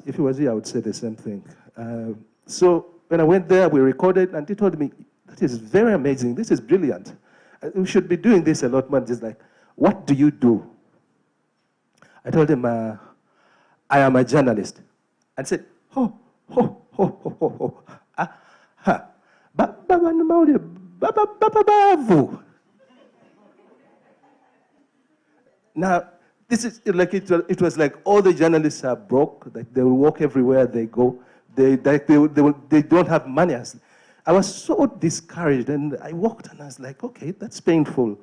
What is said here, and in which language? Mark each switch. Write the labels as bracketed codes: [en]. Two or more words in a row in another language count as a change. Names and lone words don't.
[en] If he was here, I would say the same thing. So when I went there, we recorded, and he told me, that is very amazing. This is brilliant. We should be doing this a lot more. Just like, what do you do? I told him, I am a journalist. And said, ho, ho, ho, ho, ho, ho. Ha. Now, this is like it was like all the journalists are broke. Like they will walk everywhere they go. They don't have money. I was so discouraged, and I walked, and I was like, okay, that's painful.